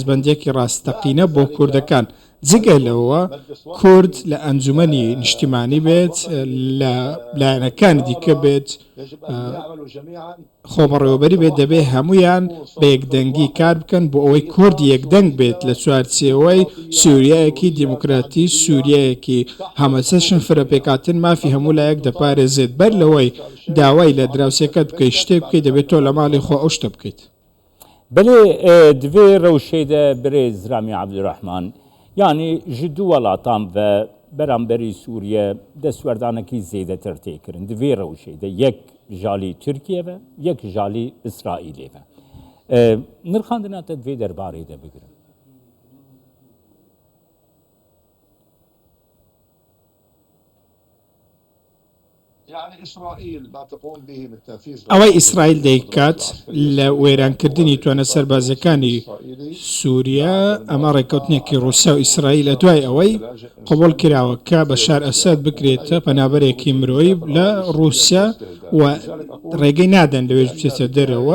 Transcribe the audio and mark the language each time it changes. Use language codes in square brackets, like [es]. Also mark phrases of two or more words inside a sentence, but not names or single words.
[ckb] بە پارێزبندێکی ڕاستەقینە بۆ کوردەکان جگە لەوە کورد لە ئەنجومەنی نیشتیمانی بێت لە لایەنەکانی دیکە بێت خۆبەڕێوەبەری بێت دەبێت هەمویان بە یەکدەنگی کار بکەن بۆ ئەوەی کورد یەکدەنگ بێت لە چوارچێوەی سووریایەکی دیموکراتی سووریایەکی هەمەچەشن فرەپێکاتن مافی هەموو لایەک دەپارێزێت بەر لەوەی داوای لە دراوسێکەت بکەیت شتێک بکەیت دەبێت تۆ لە ماڵی خۆ ئەو شتە بکەیت. [ku] بلێ دوێ ڕەوشەیدە برێز رامی عەبدوڕەحمان یعنی ji du welatan ve beramberî Sûriye destwerdانekî zêdetir têkirin di vê rewşê de yek jalî Tirkiye ve yek jalî İsraîlê ve nirxandina te divê derbarê de bigirin. [ckb] ئەوەی ئیسرائیل دەیکات لە وێرانکردنی توانە سەربازەکانی سووریا ئەمە ڕێککەوتنێکی رووسیا و ئیسرائیل لە دوای ئەوەی قبول کراوە کە بەشار ئەسەد بکرێتە پەنابەرێکی مرۆیی لە رووسیا و ڕێگەی نادەن لەوێش بچێتە دەرەوە